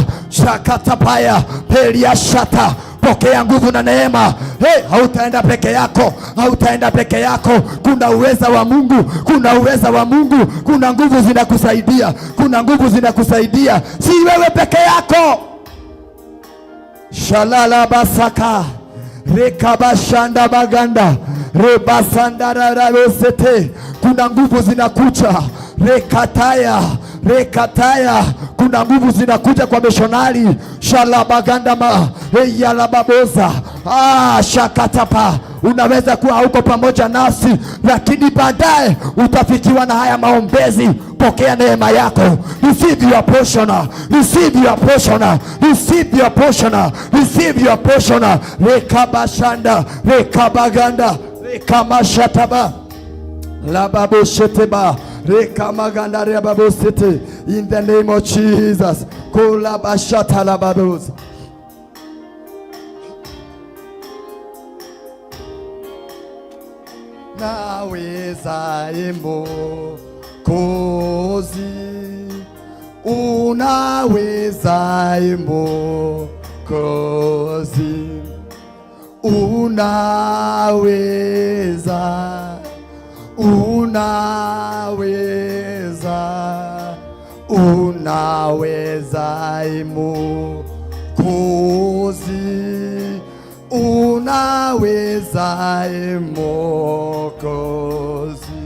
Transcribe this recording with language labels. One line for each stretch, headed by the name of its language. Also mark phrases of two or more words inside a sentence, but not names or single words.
Swahili: Shakatapaya pelia shata, pokea nguvu na neema. Hautaenda peke yako, hautaenda peke yako. Kuna uweza wa Mungu, kuna uweza wa Mungu, kuna nguvu zinakusaidia, kuna nguvu zinakusaidia, si wewe peke yako. Shalala basaka, rekabashanda baganda, rebasandararavesete. Kuna nguvu zinakuja, rekataya, rekataya. Kuna nguvu zinakuja kwa missionary. Shalabagandama, yalababoza. Shakatapa. Unaweza kuwa hauko pamoja nasi, lakini baadaye utafikiwa na haya maombezi. Pokea neema yako.
English: Receive your portion, receive your portion, receive your portion, receive your portion. Rekabashanda, rekabaganda, rekamashataba, lababosheteba, rekamaganda, rebabosete. In the name of Jesus. Kolabashata lababosa.
Swahili: Naweza Mwokozi, unaweza Mwokozi, unaweza, unaweza, unaweza Mwokozi, unaweza Mwokozi.